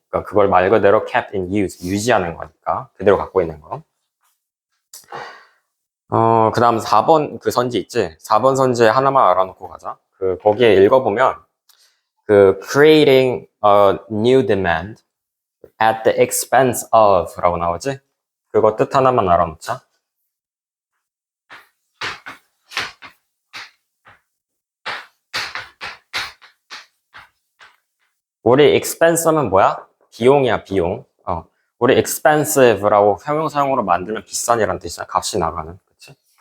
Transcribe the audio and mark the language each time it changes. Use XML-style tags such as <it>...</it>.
<ko>그러니까 그걸 말 그대로 kept in use, 유지하는 거니까 그대로 갖고 있는 거. 그 다음 4번 그 선지 있지? 4번 선지에 하나만 알아놓고 가자. 거기에 읽어보면,</ko> <en>creating a new demand at the expense of</en> <ko>라고 나오지? 그거 뜻 하나만 알아놓자. 우리 expense는 뭐야? 비용이야, 비용. 우리 expensive라고 형용사용으로 만들면 비싼이라는 뜻이야. 값이 나가는. 그치?</ko>